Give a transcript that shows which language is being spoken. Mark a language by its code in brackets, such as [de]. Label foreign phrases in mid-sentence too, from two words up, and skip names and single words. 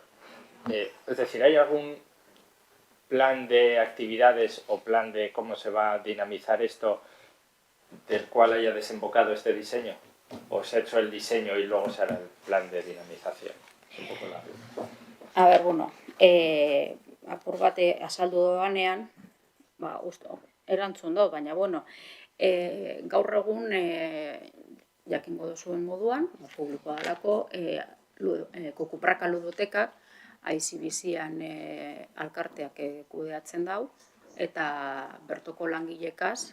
[es] Es decir, ¿hay algún plan de actividades o plan de cómo se va a dinamizar esto del cual haya desembocado este diseño? ¿O se ha hecho el diseño y luego se hará el plan de dinamización? Es un poco largo. [eu] A ber, bueno, apur bate azaldu doanean, erantzun do, baina, bueno, gaur egun jakingo duzuen moduan, publikoa dalako, Kukupraka ludotekak ICBC-an alkarteak kudeatzen dau, eta bertoko langilekaz